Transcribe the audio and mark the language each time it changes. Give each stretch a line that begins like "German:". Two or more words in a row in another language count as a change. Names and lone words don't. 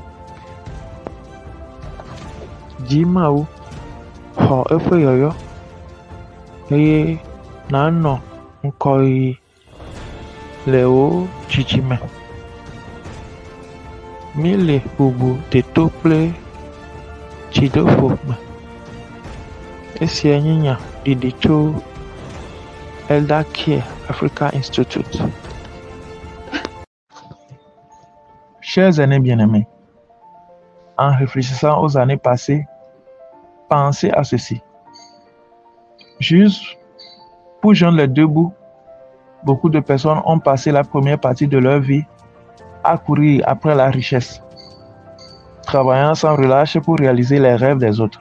Ewe: Dzimawu xɔ eƒe yɔyɔ eye nànɔ ŋkɔyiyi le wò dzidzime. Míele bubu deto kple dzidoƒo me. Esia nye nya ɖiɖi tso Elder Care Africa Institute.
French: Chers aînés bien-aimés, en réfléchissant aux années passées, pensez à ceci. Juste pour joindre les deux bouts, beaucoup de personnes ont passé la première partie de leur vie à courir après la richesse, travaillant sans relâche pour réaliser les rêves des autres.